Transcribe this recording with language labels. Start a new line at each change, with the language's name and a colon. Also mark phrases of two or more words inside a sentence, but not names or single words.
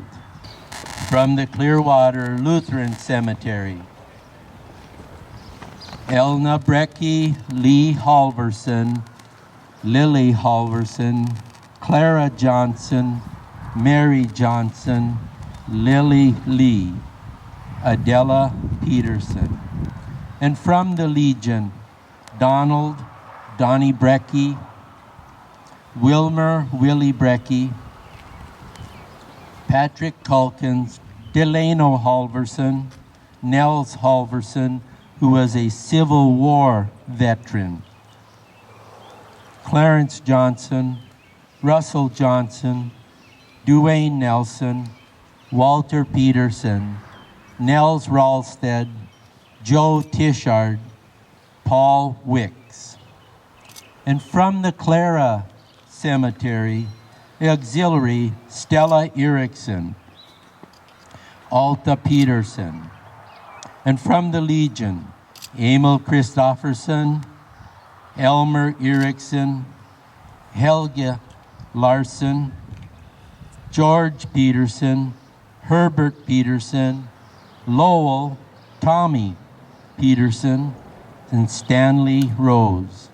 English: From the Clearwater Lutheran Cemetery, Elna Brecky, Lee Halverson, Lily Halverson, Clara Johnson, Mary Johnson, Lily Lee, Adela Peterson. And from the Legion, Donald, Donnie Brecky, Wilmer, Willie Brecky, Patrick Culkins, Delano Halverson, Nels Halverson, who was a Civil War veteran, Clarence Johnson, Russell Johnson, Duane Nelson, Walter Peterson, Nels Ralsted, Joe Tishard, Paul Wicks. And from the Clara Cemetery, Auxiliary, Stella Erickson, Alta Peterson. And from the Legion, Emil Christofferson, Elmer Erickson, Helge Larson, George Peterson, Herbert Peterson, Lowell, Tommy Peterson, and Stanley Rose.